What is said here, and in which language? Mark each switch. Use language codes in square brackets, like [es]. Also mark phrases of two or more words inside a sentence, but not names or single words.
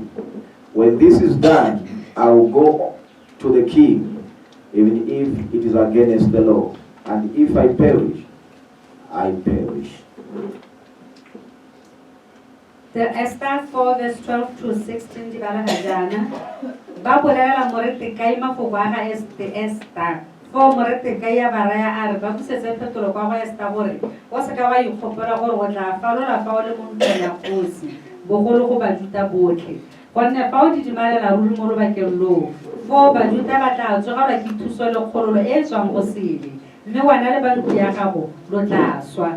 [en] When this is done, I will go to the king, even if it is against the law. And if I perish, I perish. The Esther 4 verse 12 to 16 [tn] di bala hajana. Ba bolela Mordecai mafoko a ga Esther. Fo Mordecai ya baraya a re ba busetse phetolo kwa ga Esther gore o se ka wa ikgopela gore o tla falola fa o le mo ntlong ya kgosi bogolo go Bajuda botlhe. Gonne fa o didimalela ruri mo lobakeng loo, fo Bajuda ba tla tsogelwa ke thuso le kgololo e e tswang go sele, mme wena le bantu ya gago lo tla swa.